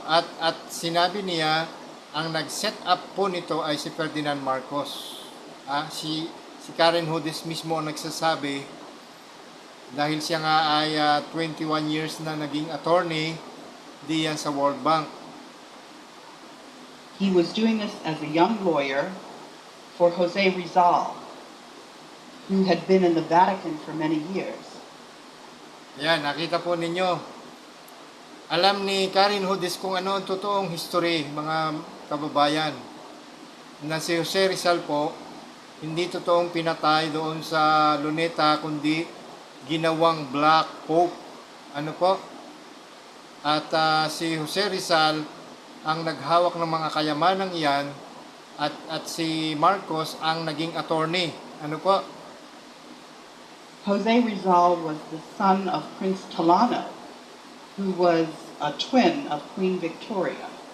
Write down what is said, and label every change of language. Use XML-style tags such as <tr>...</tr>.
<tl>At sinabi niya, ang nag-set up po nito ay si Ferdinand Marcos. Si Karen Hudes mismo ang nagsasabi, dahil siya nga ay 21 years na naging attorney diyan sa World Bank.</tl> <en>He was doing this as a young lawyer for Jose Rizal, who had been in the Vatican for many years.</en> <tl>Yan, nakita po ninyo. Alam ni Karen Hudes kung ano ang totoong history, mga kababayan, na si Jose Rizal po, hindi totoong pinatay doon sa Luneta, kundi ginawang Black Pope. Ano po? At si Jose Rizal ang naghawak ng mga kayamanang iyan, at si Marcos ang naging attorney. Ano po?</tl> <en>Jose Rizal was the son of Prince Talano, who was a twin of Queen Victoria.</en>